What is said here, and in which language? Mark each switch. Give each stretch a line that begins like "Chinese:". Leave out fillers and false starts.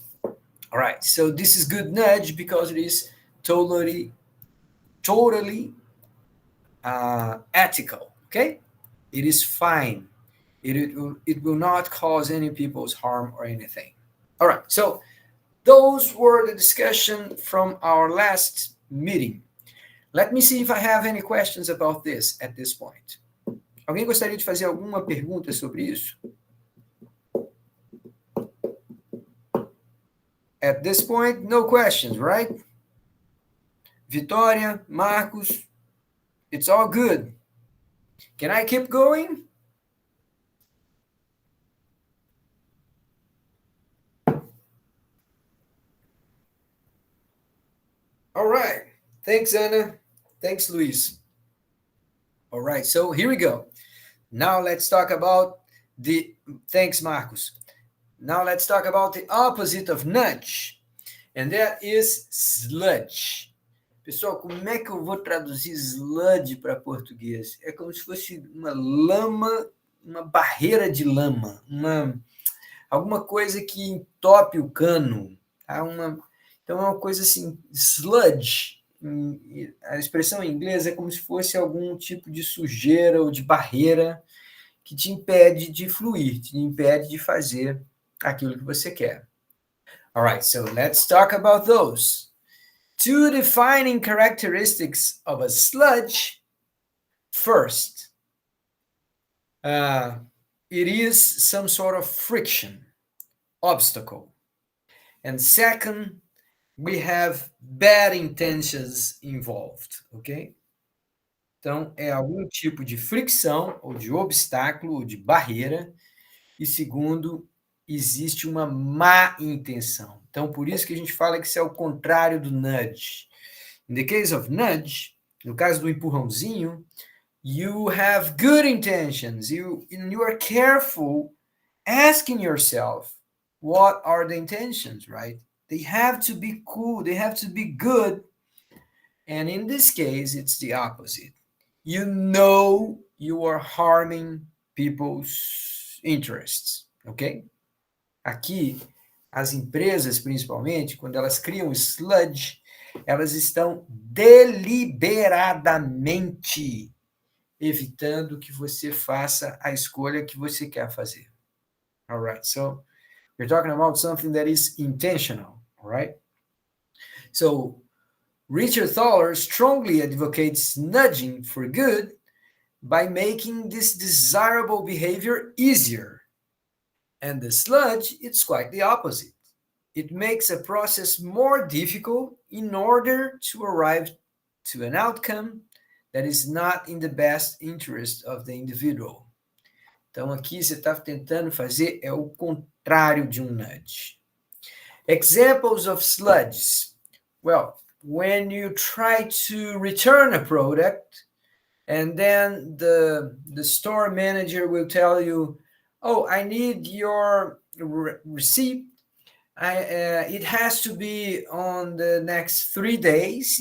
English: All right, so this is good nudge because it is totally ethical, okay? It is fine. It will not cause any people's harm or anything. All right, so those were the discussion from our last meeting. Let me see if I have any questions about this at this point.
Portuguese: Alguém gostaria de fazer alguma pergunta sobre isso?
English: At this point, no questions, right? Vitória, Marcos, it's all good. Can I keep going? All right. Thanks, Anna. Thanks, Luis. All right, so here we go. Now let's talk about thanks, Marcos. Now let's talk about the opposite of nudge, and that is sludge.
Portuguese: Pessoal, como é que eu vou traduzir sludge para português? É como se fosse uma lama, uma barreira de lama, alguma coisa que entope o cano. Tá? Então é uma coisa assim, sludge. A expressão em inglês é como se fosse algum tipo de sujeira ou de barreira que te impede de fluir, te impede de fazer aquilo que você quer.
English: All right, so let's talk about those. Two defining characteristics of a sludge. First, it is some sort of friction, obstacle. And second, we have bad intentions involved, ok?
Portuguese: Então, é algum tipo de fricção, ou de obstáculo, ou de barreira. E segundo, existe uma má intenção. Então, por isso que a gente fala que isso é o contrário do nudge.
English: In the case of nudge,
Portuguese: no caso do empurrãozinho,
English: you have good intentions. You are careful asking yourself, what are the intentions, right? They have to be cool. They have to be good. And in this case, it's the opposite. You know you are harming people's interests, ok?
Portuguese: Aqui, as empresas, principalmente, quando elas criam sludge, elas estão deliberadamente evitando que você faça a escolha que você quer fazer.
English: All right, so we're talking about something that is intentional, all right? So Richard Thaler strongly advocates nudging for good by making this desirable behavior easier. And the sludge, it's quite the opposite. It makes a process more difficult in order to arrive to an outcome that is not in the best interest of the individual.
Portuguese: Então, aqui você está tentando fazer é o contrário de nudge.
English: Examples of sludges. Well, when you try to return a product, and then the store manager will tell you, oh, I need your receipt. It has to be on the next 3 days.